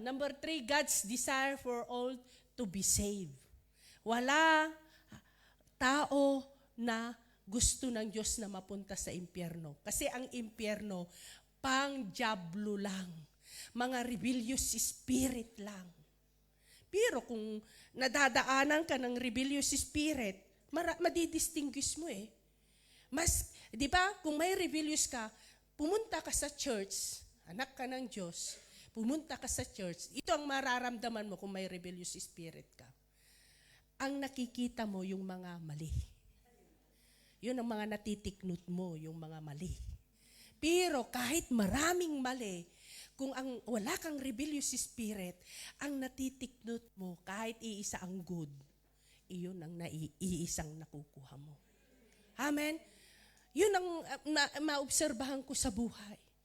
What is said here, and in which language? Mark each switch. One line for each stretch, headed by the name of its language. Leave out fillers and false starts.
English: Number 3, God's desire for all to be saved.
Filipino: Wala tao na gusto ng Diyos na mapunta sa impyerno. Kasi ang impyerno, pang-diablo lang. Mga rebellious spirit lang. Pero kung nadadaanan ka ng rebellious spirit, madidistinguish mo eh. Mas, di ba, kung may rebellious ka, pumunta ka sa church, anak ka ng Diyos, pumunta ka sa church, ito ang mararamdaman mo kung may rebellious spirit ka. Ang nakikita mo yung mga mali. Yun ang mga natitiknot mo, yung mga mali. Pero kahit maraming mali, kung wala kang rebellious spirit, ang natitiknot mo, kahit iisa ang good, iyon ang iisang nakukuha mo. Amen? Yun ang maobserbahan ko sa buhay.